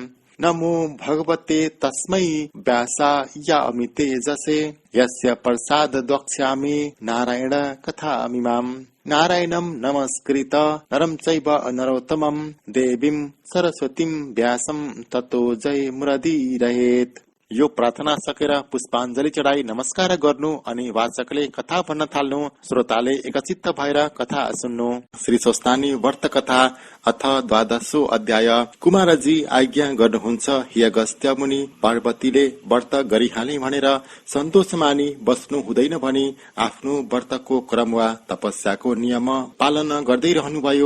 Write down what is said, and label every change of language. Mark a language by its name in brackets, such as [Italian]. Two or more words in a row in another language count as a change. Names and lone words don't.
[Sanskrit] नमो भगवते तस्मै व्यासाय तेजसे यस्य प्रसाद वक्ष्यामि नारायण कथामिमाम्। नारायणं नमस्कृत नरं चैव नरोत्तमं देवीं सरस्वतीं व्यासं ततो जयमुरदीरयेत्। [Nepali] यो प्रार्थना सकेर पुष्पाञ्जली चढाई नमस्कार गर्नु अनि वाचकले कथा भन्न थाल्नु। श्रोताले एकचित्त भएर कथा सुन्नु। श्री स्वस्तानी व्रत कथा अथ 12औं अध्याय। कुमारजी आज्ञा गर्नुहुन्छ। हि अगस्त्य मुनि पार्वतीले व्रत गरिहाले भनेर सन्तोष मानी बस्नु हुँदैन भनी आफ्नो व्रतको क्रम वा तपस्याको नियम पालन गर्दै रहनुभयो।